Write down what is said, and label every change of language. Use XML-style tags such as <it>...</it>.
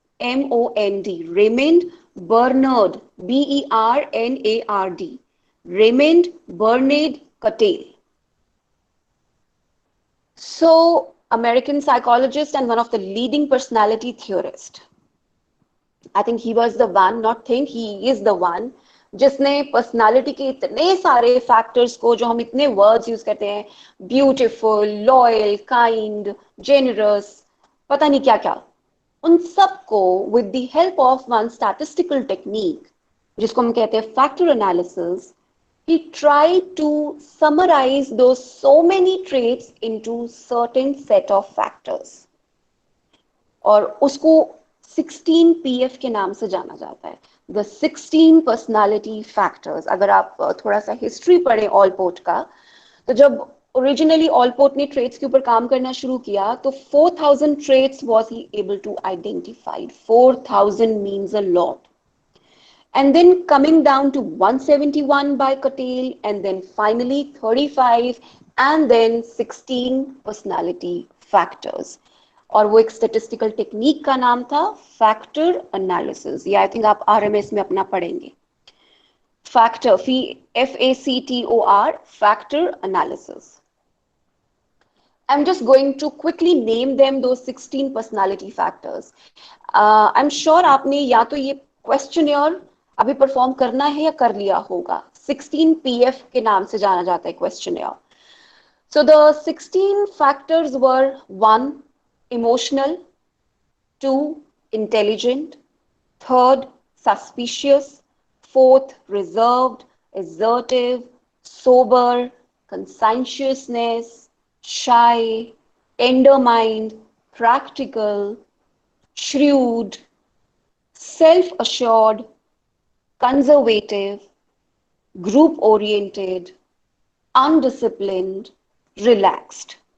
<en>M-O-N-D, Raymond Bernard, B-E-R-N-A-R-D, Raymond Bernard Cattell. So, American psychologist and one of the leading personality theorists. I think he was the one, not think, he is the one,</en> <hi>जिसने personality के इतने सारे factors को, जो हम इतने words use करते हैं,</hi> <en>beautiful, loyal, kind, generous,</en> <hi>पता नहीं क्या क्या, उन सबको</hi> <en>with the help of one statistical technique</en> <hi>जिसको हम कहते हैं</hi> <en>Factor analysis, he tried to summarize those so many traits into certain set of factors.</en> <hi>और उसको 16 PF के नाम से जाना जाता है,</hi> <en>the 16 personality factors.</en> <hi>अगर आप थोड़ा सा हिस्ट्री पढ़ें ऑलपोर्ट का, तो जब ओरिजिनली ऑलपोर्ट ने ट्रेट्स के ऊपर काम करना शुरू किया तो 4000</hi> <en>traits was he able to identify. 4000 means a lot. And then coming down to 171 by Cattell, and then finally 35, and then 16 personality factors.</en> <hi>और वो एक स्टेटिस्टिकल टेक्निक का नाम था फैक्टर एनालिसिस. ये आई थिंक आप आरएमएस में अपना पढ़ेंगे. Factor, FACTOR, factor analysis.</hi> <en>I'm just going to quickly name them, those 16 personality factors. I'm sure</en> <hi>आपने या तो ये क्वेश्चनर अभी परफॉर्म करना है या कर लिया होगा. 16 PF के नाम से जाना जाता है questionnaire.</hi> <en>So the 16 factors were: 1, emotional; 2, intelligent; 3rd, suspicious; 4th, reserved, assertive, sober, conscientiousness, shy, tender mind, practical, shrewd, self-assured, conservative, group-oriented, undisciplined, relaxed.</en>